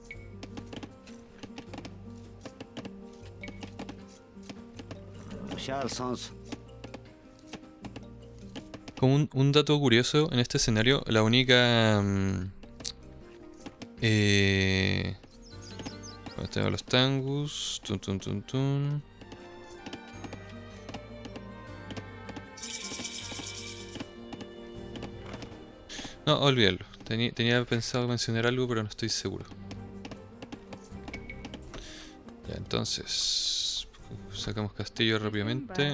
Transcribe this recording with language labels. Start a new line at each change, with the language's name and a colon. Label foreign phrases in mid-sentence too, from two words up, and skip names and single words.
Spanish: Shal Sons. Como un dato curioso, en este escenario, la única... bueno, tengo los Tangus. Tun, tun, tun, tun. No, olvídalo. Tenía pensado mencionar algo, pero no estoy seguro. Ya, entonces... Sacamos castillo rápidamente.